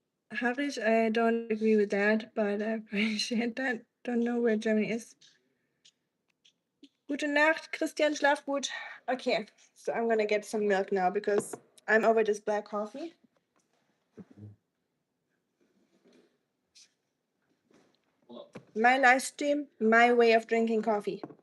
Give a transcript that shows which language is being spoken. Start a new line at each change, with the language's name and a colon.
English: Harish, I don't agree with that, but I appreciate that. Don't know where Germany is.
German: Gute Nacht, Christian, schlaf gut.
English: Okay, so I'm gonna get some milk now because I'm over this black coffee. My live stream, my way of drinking coffee.